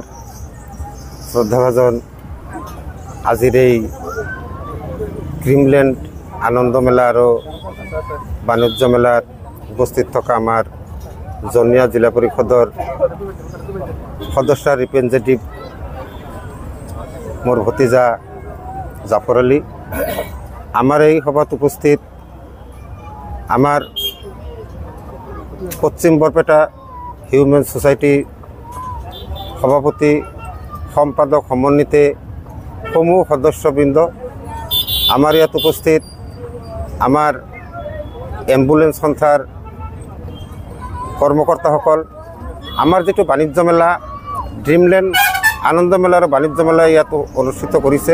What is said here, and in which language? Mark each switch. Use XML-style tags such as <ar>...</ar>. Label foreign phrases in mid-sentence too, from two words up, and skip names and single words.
<as>শ্রদ্ধাভাজন আজির এই ক্রিমল্যান্ড আনন্দ মেলা আর বাণিজ্য মেলার উপস্থিত থাকা আমার জনিয়া জিলা পরিষদর সদস্য রিপ্রেজেন্টেটিভ মোর ভতিজা জাফর আলী। আমার এই সভাত উপস্থিত আমার পশ্চিম বরপেটা হিউম্যান সোসাইটি সভাপতি সম্পাদক সমন্বিতে সমূহ সদস্যবৃন্দ, আমার ইয়াত উপস্থিত আমার এম্বুলেন্স সন্থার কর্মকর্তাসকল, আমার যেটো বাণিজ্য মেলা ড্রিমল্যান্ড আনন্দ মেলার বাণিজ্য মেলা ইয়াত অনুষ্ঠিত কৰিছে।</as>